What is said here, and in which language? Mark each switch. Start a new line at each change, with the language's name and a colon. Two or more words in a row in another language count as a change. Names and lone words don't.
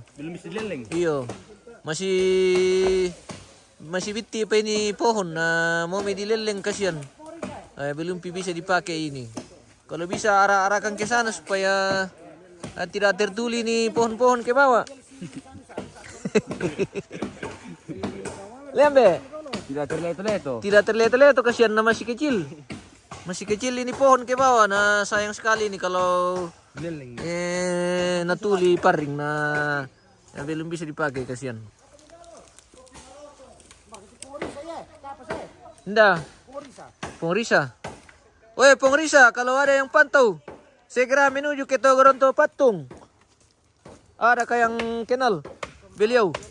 Indonesian: belum bisa leleng. Iyo, masih biti pa ini pohon na mau dileleng kasihan. Belum bisa dipakai ini. Kalau bisa arah-arahkan ke sana supaya tidak tertuli nih pohon-pohon ke bawah. Lembe. Tidak terlihat tuh. Tidak terlihat-lihat tuh kasihan na masih kecil. Masih kecil ini pohon ke bawah. Nah sayang sekali nih kalau Leleng. natuli paring na belum bisa dipakai kasihan. Nda. Pengrisa. Woi pengrisa, kalau ada yang pantau, segera menuju ke Togoronto Patung. Adakah yang kenal beliau?